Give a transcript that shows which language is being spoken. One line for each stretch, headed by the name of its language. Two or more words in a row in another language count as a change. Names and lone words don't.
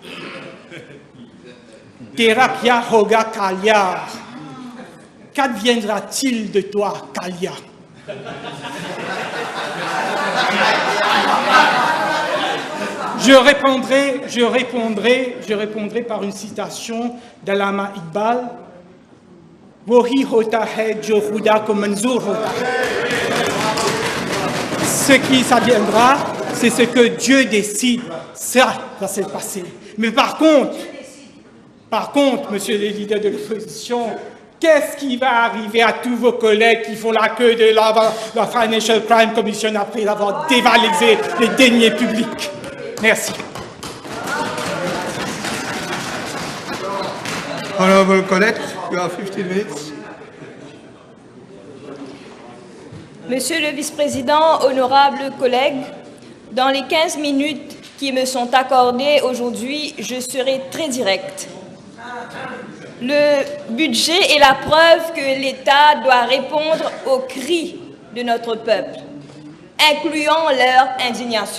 Urdu: ٹیراپیا ہوگا کالیا.
French: Qu'adviendra-t-il de toi, Kalia? Je répondrai par une citation d'Allama Iqbal.
Urdu: وہی ہوتا ہے جو خدا کو منظور ہوتا.
French: Ce qui s'adviendra, c'est ce que Dieu décide. Ça va se passer. Mais par contre, monsieur le leader de l'opposition, qu'est-ce qui va arriver à tous vos collègues qui font la queue de la Financial Crime Commission après avoir dévalisé les deniers publics? Merci. Honorable Colette,
English: you have 15 minutes.
French: Monsieur le vice-président, honorables collègues, dans les 15 minutes qui me sont accordées aujourd'hui, je serai très directe. Le budget est la preuve que l'État doit répondre aux cris de notre peuple, incluant leur indignation.